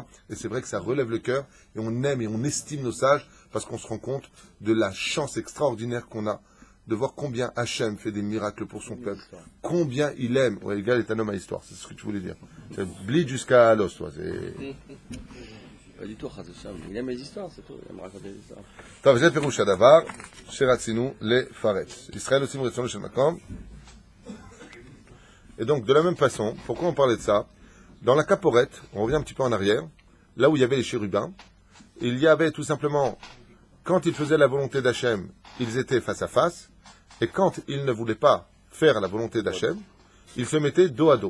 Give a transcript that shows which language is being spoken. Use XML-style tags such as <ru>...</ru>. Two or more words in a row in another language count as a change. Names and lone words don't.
<fr>Et c'est vrai que ça relève le cœur, et on aime et on estime nos sages, parce qu'on se rend compte de la chance extraordinaire qu'on a de voir combien Hachem fait des miracles pour son peuple, combien il aime. Ouais, Igal est un homme à histoire, c'est ce que tu voulais dire. C'est blid jusqu'à l'os, toi. Pas du tout, il aime les histoires, c'est tout. Il aime raconter des histoires.</fr> <he>טוב, זה פירוש הדבר שרצינו לפרץ. ישראל עושים רצונו של מקום.</he> <fr>Et donc, de la même façon, pourquoi on parlait de ça? Dans la caporette, on revient un petit peu en arrière, là où il y avait les chérubins, il y avait tout simplement, quand ils faisaient la volonté d'Hachem, ils étaient face à face, et quand ils ne voulaient pas faire la volonté d'Hachem, ils se mettaient dos à dos.</fr>